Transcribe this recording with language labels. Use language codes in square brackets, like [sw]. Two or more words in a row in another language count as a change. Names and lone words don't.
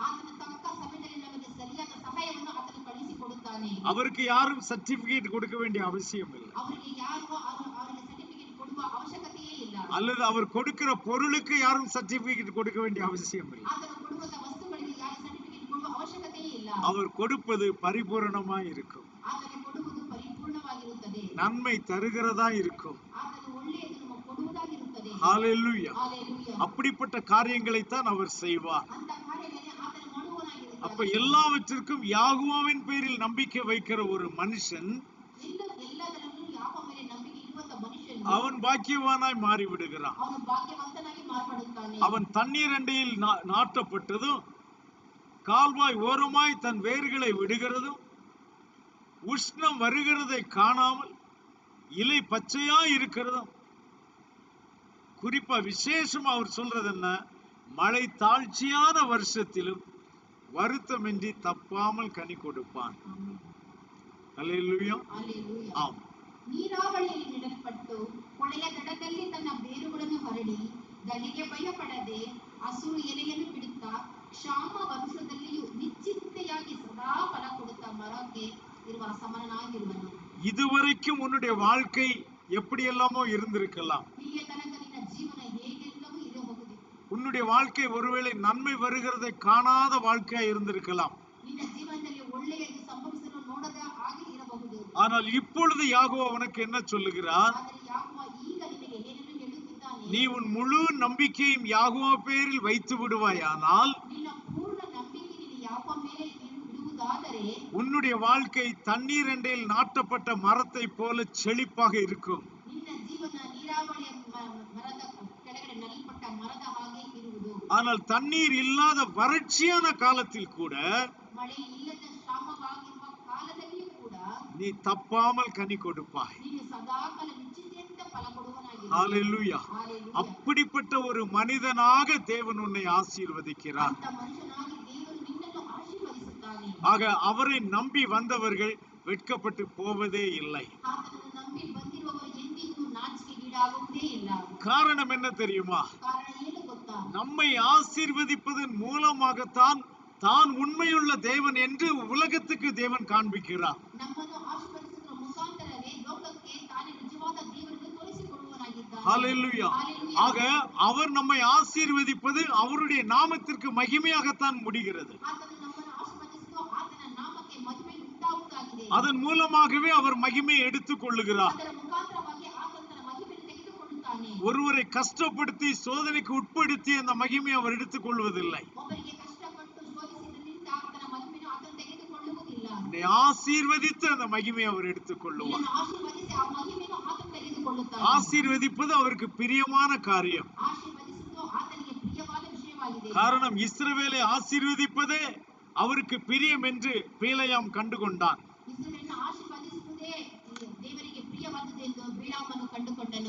[kn] ಆತನ ತಕ್ಕ ಸಮಯದಲ್ಲಿ ನಮಗೆ ಸರಿಯಾದ ಸಹಾಯವನ್ನು ಆತನು ಕಳಿಸಿಕೊಡುತ್ತಾನೆ. [ta] அவருக்கு யாரும் சர்டிபிகேட் கொடுக்க வேண்டிய அவசியம் இல்லை. [kn] ಅವರಿಗೆ ಯಾರಿಗೂ ಅವರಿಗೆ ಸರ್ಟಿಫಿಕೇಟ್ ಕೊಡುವ ಅವಶ್ಯಕತೆಯೇ ಇಲ್ಲ. [ta] அல்லது அவர் கொடுக்கிற பொருளுக்கு யாரும் சர்டிபிகேட் கொடுக்க வேண்டிய அவசியம் இல்லை. [kn] ಆತನು ಕೊಡುವಂತ ವಸ್ತುಗಳಿಗೆ ಯಾರು ಸರ್ಟಿಫಿಕೇಟ್ ಕೊಡುವ ಅವಶ್ಯಕತೆಯೇ ಇಲ್ಲ. [ta] அவர் கொடுப்பது பரிபூரணமாய் இருக்கும். [kn] ಆತನು ಕೊಡುವುದು ಪರಿಪೂರ್ಣವಾಗಿರುತ್ತದೆ. [ta] நன்மை தருகிறதா இருக்கும். [kn] ಆತನು ಒಳ್ಳೆಯದು ನಮಗೆ ಕೊಡುವುದಾಗಿರುತ್ತದೆ. [ta] ஹalleluya. ஹalleluya. அப்படிப்பட்ட காரியங்களை தான் அவர் செய்வார். [kn] ಅಂತ ಕಾರ್ಯಗಳನ್ನೇ ಆತನು ಮಾಡುವವನಾಗಿರುತ್ತಾನೆ. [ta] அப்ப எல்லாவற்றிற்கும் யாகுவாவின் பேரில் நம்பிக்கை வைக்கிற ஒரு மனுஷன் [kn] ಎಲ್ಲದರಲ್ಲೂ ಯಾವ ಮೇಲೆ ನಂಬಿಕೆ ಇಡುವಂತ ಮನುಷ್ಯನು ಎಂದು [ta] அவன் பாக்கியவானாய் மாறி விடுகிறான். [kn] ಅವನು ಭಾಗ್ಯವಂತನಾಗಿ ಮಾರ್ಪಡುತ್ತಾನೆ. [ta] அவன் தண்ணீர் அண்டையில் நாட்டப்பட்டதும் கால்வாய் ஓரமாய் தன் வேர்களை விடுகிறதும் உஷ்ணம் வருகிறதை காணாமல் இலை பச்சையா இருக்கிறதும், குறிப்பா விசேஷமா அவர் சொல்றது என்ன, மழை தாழ்ச்சியான வருஷத்திலும் வருத்தமின்றி தப்பாமல் கனி கொடுப்பான். அல்லேலூயா. அல்லேலூயா. ஆம். [kn] ನೀರಾವಳಿಯಲ್ಲಿ ನೆಡಲ್ಪಟ್ಟು ಕೊಳೆಯ ದಡದಲ್ಲಿ ತನ್ನ ಬೇರುಗಳನ್ನು ಹರಡಿ ಗಾಳಿಗೆ ಭಯಪಡದೆ ಹಸಿರು ಎಲೆಯನ್ನು ಬಿಡುತ್ತಾ ಕ್ಷಾಮ ವರ್ಷದಲ್ಲಿಯೂ ನಿಶ್ಚಿಂತೆಯಾಗಿ ಸದಾ ಫಲ ಕೊಡುತ್ತಾ ಮರಕ್ಕೆ ಇರುವ ಸಮನಾಗಿರುವನು. [ta] இதுவரைக்கும் உன்னுடைய வாழ்க்கை எப்படி எல்லாமோ இருந்திருக்கலாம். [kn] ಹೀಗೆ ತನಕ ನಿನ್ನ ಜೀವನ ಹೇಗೆಲ್ಲವೂ ಇರಬಹುದು. [ta] உன்னுடைய வாழ்க்கை ஒருவேளை நன்மை வருகிறதை காணாத வாழ்க்கையா இருந்திருக்கலாம். [kn] ನಿನ್ನ ಜೀವನದಲ್ಲಿ ಒಳ್ಳೆಯದು ಸಂಭವಿಸಲು ನೋಡದ ಹಾಗೆ ಇರಬಹುದು. [ta] ஆனால் இப்பொழுது யாகோவா உனக்கு என்ன சொல்லுகிறார்? [kn] ಆದರೆ ಯಾಕೋವ ಈಗ ನಿನಗೆ ಏನನ್ನು ಹೇಳುತ್ತಿದ್ದಾನೆ? [ta] நீ உன் முழு நம்பிக்கையும் யாகோவா பேரில் வைத்து விடுவாயானால் [kn] ನಿನ್ನ ಪೂರ್ಣ ನಂಬಿಕೆ ನೀನು ಯಾಕೋವ ಮೇಲೆ ಇಡುವುದಾದರೆ [ta] உன்னுடைய வாழ்க்கை தண்ணீர் அண்டையில் நாட்டப்பட்ட மரத்தை போல செழிப்பாக இருக்கும். [kn] ನಿನ್ನ ಜೀವನ ನೀರಾವರಿಯ ಮರದ ಕೆಳಗಡೆ ನಲಿಪಟ್ಟ ಮರದ ಹಾಗೆ ಇರುವುದು. [ta] ஆனால் தண்ணீர் இல்லாத வறட்சியான காலத்தில் கூட [kn] ಮಳೆ ಇಲ್ಲದ ಶ್ರಮವಾಗಿರುವ ಕಾಲದಲ್ಲಿಯೂ ಕೂಡ [ta] நீ தப்பாமல் கனி கொடுப்பாய். [kn] ನೀನು ಸದಾಕಾಲ ನಿಶ್ಚಿತೆಯಿಂದ ಫಲ ಕೊಡುವನಾಗಿರುವೆ. [ta] ஹalleluya. ஹalleluya. அப்படிப்பட்ட ஒரு மனிதனாக தேவன் உன்னை ஆசீர்வதிக்கிறார். [kn] ಅಂತ ಮನುಷ್ಯನಾಗಿ ದೇವರು ನಿನ್ನನ್ನು ಆಶೀರ್ವದಿಸುತ್ತಾನೆ. [ta] ஆக அவரை நம்பி வந்தவர்கள் வெட்கப்பட்டு போவதே இல்லை. [kn] ಆತನನ್ನು ನಂಬಿ ಬಂದಿರುವವರು ಎಂದಿಗೂ ನಾಚಿಕೆಗೀಡಾಗುವುದೇ ಇಲ್ಲ. [ta] காரணம் என்ன தெரியுமா? [kn] ಕಾರಣ ಏನು ಗೊತ್ತಾ? [ta] நம்மை ஆசீர்வதிப்பதன் மூலமாகத்தான் தான் உண்மையுள்ள தேவன் என்று உலகத்துக்கு தேவன் காண்பிக்கிறார். [kn] ನಮ್ಮನ್ನು ಆಶೀರ್ವದಿಸುವ ಮುಖಾಂತರವೇ ಲೋಕಕ್ಕೆ ತಾನೇ ನಿಜವಾದ ದೇವರನ್ನು ತೋರಿಸಿಕೊಡುವನಾಗಿದ್ದಾನೆ. [ta] ஹalleluya. ஆக அவர் நம்மை ஆசீர்வதிப்பது அவருடைய நாமத்திற்கு மகிமையாகத்தான் முடிகிறது. [kn] ಆತನು ನಮ್ಮನ್ನು ಆಶೀರ್ವದಿಸುವ ಆತನ ನಾಮಕ್ಕೆ ಮಹಿಮೆ ಉಂಟಾಗುವುದಾಗಿದೆ. [ta] அதன் மூலமாகவே அவர் மகிமையை எடுத்துக் கொள்ளுகிறார். [kn] ಅದರ ಮುಖಾಂತರವಾಗಿ ಆತನು ತನ್ನ ಮಹಿಮೆಯನ್ನು ತೆಗೆದುಕೊಳ್ಳುತ್ತಾನೆ. [ta] ஒருவரை கஷ்டப்படுத்தி சோதனைக்கு உட்படுத்தி அந்த மகிமையை அவர் எடுத்துக் கொள்வதில்லை. [kn] ಒಬ್ಬರಿಗೆ ಕಷ್ಟಪಟ್ಟು ಶೋಧಿಸಿದ್ದರಿಂದ ಆತನ ಮಹಿಮೆಯನ್ನು ಆತನು ತೆಗೆದುಕೊಳ್ಳುವುದಿಲ್ಲ. [ta] உன்னை ஆசீர்வதித்து அந்த மகிமையை அவர் எடுத்துக் கொள்ளுவார். [kn] ನಿನ್ನನ್ನು ಆಶೀರ್ವದಿಸಿ ಆ ಮಹಿಮೆಯನ್ನು ಆತನು ತೆಗೆದುಕೊಳ್ಳುತ್ತಾನೆ. [ta] ஆசீர்வதிப்பது அவருக்கு பிரியமான காரியம். [kn] ಆಶೀರ್ವದಿಸುವುದು ಆತನಿಗೆ ಪ್ರಿಯವಾದ ವಿಷಯವಾಗಿದೆ. [ta] காரணம் இஸ்ரவேலை ஆசீர்வதிப்பதே அவருக்கு பிரியம் என்று பிலேயாம் கண்டுகொண்டான். [kn] ಇಸ್ರಾಯೇಲನ್ನು ಆಶೀರ್ವದಿಸುವುದೇ ದೇವರಿಗೆ ಪ್ರಿಯವಾದುದೆಂದು ಬಿಳಾಮನು ಕಂಡುಕೊಂಡನು.